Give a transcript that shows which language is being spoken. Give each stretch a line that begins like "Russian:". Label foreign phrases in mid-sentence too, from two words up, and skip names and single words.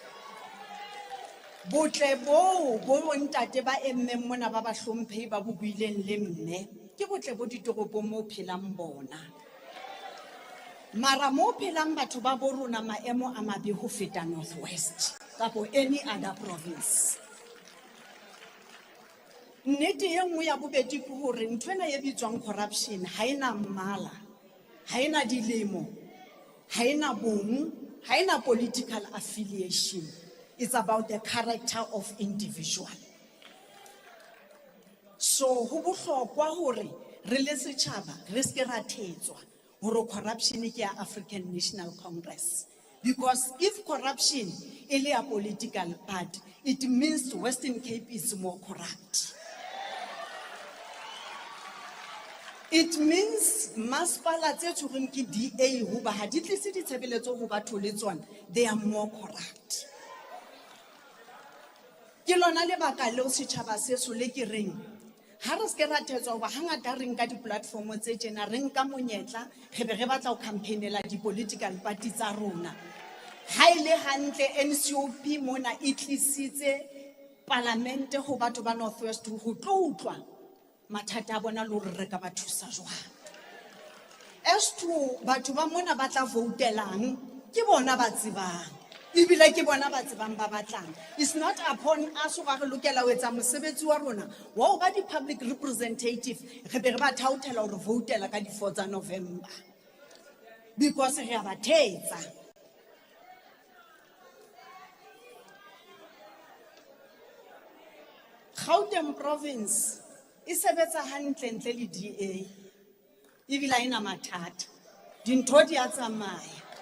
Southern Sotho: Botle bo ntate ba emmeng mona ba bahlomphehi ba bo buileng le mme ke botle bo ditoropong mo phelang bona. Mara mo phelang batho ba bo rona maemo a mabe ho feta Northwest kapo
English: any other province.
Southern Sotho: Nnete e nngwe ya bobedi ke hore nthwena e bitswang corruption ha ena mmala, ha ena dilemo, ha ena bong, ha ena
English: political affiliation. It's about the character of individual.
Southern Sotho: So ho bohlokwa hore re le setjhaba re se ra thetswa hore corruption ke ya African National Congress.
English: Because if corruption is a political party, it means Western Cape is more corrupt.
Southern Sotho: It means masipala tse tshwereng ke DA hoba ha di tlise ditshebeletso ho batho le tsona,
English: they are more corrupt.
Southern Sotho: Ke lona lebaka leo setjhaba seso le ke reng ha re se ra thetswa hoba hangata re nka di-platform tse tjena re nka monyetla re be re batla ho campaignela di-
English: political party
Southern Sotho: tsa rona. Ha ile hantle NCOP mona e tlisitse parlamente ho batho ba Northwest ho tlo utlwa mathata a bona le hore re ka ba thusa jwang. As to batho ba mona ba tla votelang ke bona ba tsebang, ebile ke bona ba tsebang ba batlang.
English: It's not upon us
Southern Sotho: ho re lokela ho etsa mosebetsi wa rona wa ho ba di-public representative re be re ba thaothela hore votela ka di-4 tsa November because re a ba thetsa. Gauteng province e sebetsa hantle ntle le DA, ebile ena mathata, dintho di a tsamaya.